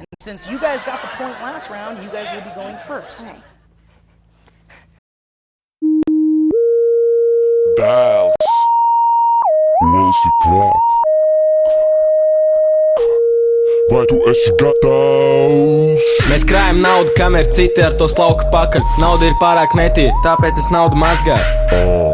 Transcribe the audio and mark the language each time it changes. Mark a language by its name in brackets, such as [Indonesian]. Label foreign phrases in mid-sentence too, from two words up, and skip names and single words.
[English] Since you guys got the point last round, you guys will be going first. Okay. [Latvian] Dēls, olas ir klāt, vai tu esi gatavs? Mēs krājam naudu, kamēr citi ar to slauka pakaļ. Nauda ir pārāk netīra, tāpēc es naudu mazgāju.